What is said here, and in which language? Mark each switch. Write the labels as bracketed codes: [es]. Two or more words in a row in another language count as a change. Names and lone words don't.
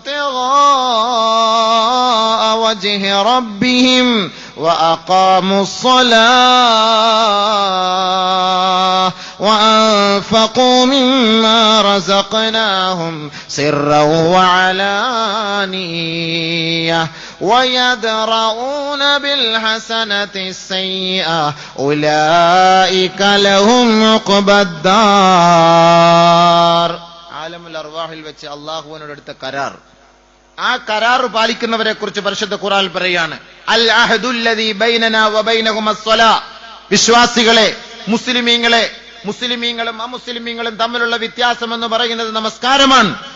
[ar] ابتغاء وجه ربهم وأقاموا الصلاة وأنفقوا مما رزقناهم سرا وعلانية ويدرؤون بالحسنة السيئة أولئك لهم عقبى الدار. عالم الأرواح [ml] വെച്ച് അല്ലാഹുവിനോട് എടുത്ത കരാർ. ആ കരാർ പാലിക്കുന്നവരെ കുറിച്ച് പരിശുദ്ധ ഖുർആൻ പറയാണ്, [ar] العهد الذي بيننا وبينهم الصلاة. [ml] വിശ്വാസികളെ, മുസ്ലിമീങ്ങളും അമുസ്ലിമീങ്ങളും തമ്മിലുള്ള വ്യത്യാസം എന്ന് പറയുന്നത് നമസ്കാരമാണ്.